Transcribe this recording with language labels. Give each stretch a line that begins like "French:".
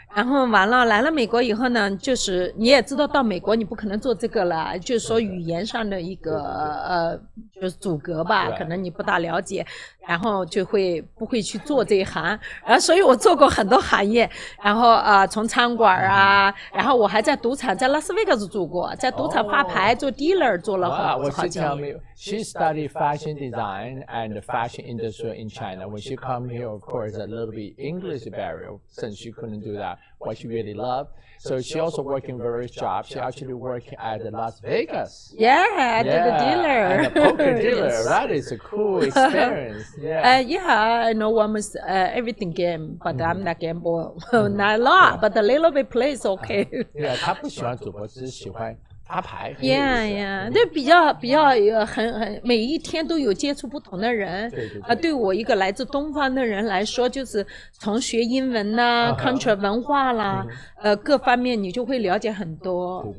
Chinese: 然后完了来了美国以后呢，就是你也知道到美国你不可能做这个了，就是说语言上的一个就是阻隔吧，可能你不大了解，然后就不会去做这一行。所以我做过很多行业，然后从餐馆啊，然后我还在赌场，在拉斯维加斯住过，在赌场发牌做 dealer 做了好几年。
English: She studied fashion design and the fashion industry in China. When she come here, of course, a little bit English barrier, since she couldn't do that, what she really loved. So she also working various jobs. She actually working at Las Vegas. Yeah, the dealer. And a poker dealer. Yes. That is a cool experience. Yeah, I know almost everything game, but I'm not gamble. Not a lot, but a little bit plays okay.
Chinese: Yeah, 她不喜欢赌博，只是喜欢发牌。 Yeah， 这比较很每一天都有接触不同的人。对我一个来自东方的人来说，就是从学英文呐、country 文化啦，各方面你就会了解很多。